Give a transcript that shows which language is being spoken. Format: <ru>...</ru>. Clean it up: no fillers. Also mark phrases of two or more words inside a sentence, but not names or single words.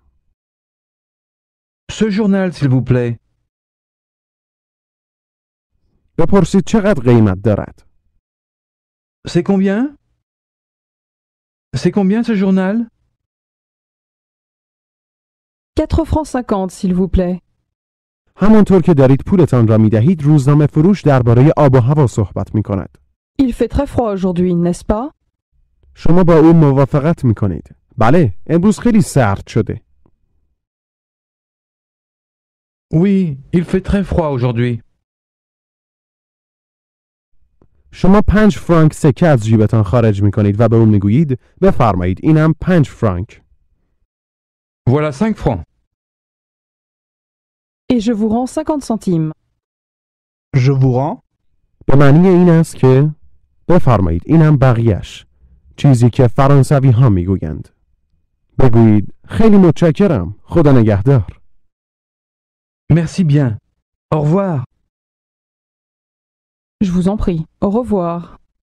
<fr>Ce journal, s'il vous plaît.</fr> <fa>بپرسید چقدر قیمت دارد.</fa> <fr>C'est combien? C'est combien ce journal? 4 francs 50, s'il vous plaît.</fr> <fa>همانطور که دارید پولتان را می دهید روزنامه فروش درباره آب و هوا صحبت می کند.</fa> <fr>Il fait très froid aujourd'hui, n'est-ce pas?</fr> <fa>شما با او موافقت می کنید. بله، امروز خیلی سرد شده.</fa> <fr>Oui, il fait très froid aujourd'hui.</fr> <fa>شما 5 فرانک سکه از جیبتان خارج می کنید و به او می گویید بفرمایید اینم 5 فرانک.</fa> <fr>Voilà 5 francs. Et je vous rends 50 centimes. Je vous rends.</fr> <fa>به معنی این است که بفرمایید اینم بقیهش. چیزی که فرانسوی ها می گویند. بگویید خیلی متشکرم. خدا نگهدار.</fa> <fr>Merci bien. Au revoir. Je vous en prie. Au revoir.</fr>